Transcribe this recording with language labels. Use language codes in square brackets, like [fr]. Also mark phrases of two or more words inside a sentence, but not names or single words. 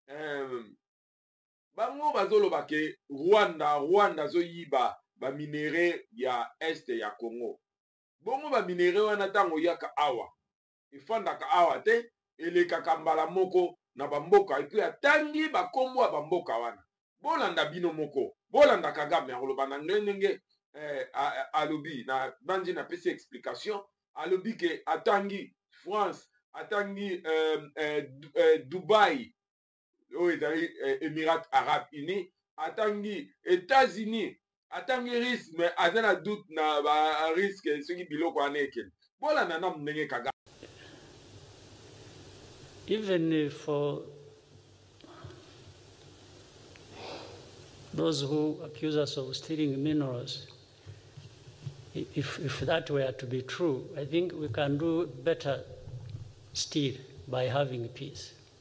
[ln] bango bazoloba ke Rwanda azoyiba baminere ya este ya Congo bongo baminere wana ntango yaka awa efandaka awa te elekaka mbala moko na bamboka epui atangi bakombo ya bamboka wana bolanda bino moko bolanda Kagame akoloba na ndenge alobi na banji na pesi explication alobi ke atangi France atangi Dubai oyo ezali Émirats Arabes Unis atangi États-Unis atangi [fr] risque mais [ln] aza na doute na ba risque soki biloko wana ekende bolanda na ndenge Kagame. [en] Even for those who accuse us of stealing minerals, if that were to be true, I think we can do better still by having peace.